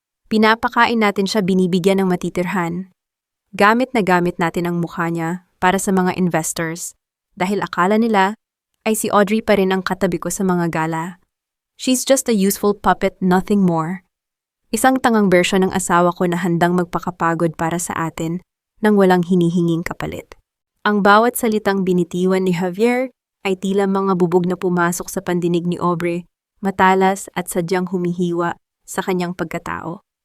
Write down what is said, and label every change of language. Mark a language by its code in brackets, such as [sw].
[tl] Pinapakain natin siya binibigyan ng matitirhan. Gamit na gamit natin ang mukha niya para sa mga investors dahil akala nila ay si Audrey pa rin ang katabi ko sa mga gala. [en] She's just a useful puppet, nothing more. [tl] Isang tangang bersyon ng asawa ko na handang magpakapagod para sa atin nang walang hinihinging kapalit. Ang bawat salitang binitiwan ni Javier ay tila mga bubog na pumasok sa pandinig ni Aubrey, matalas at sadyang humihiwa sa kanyang pagkatao.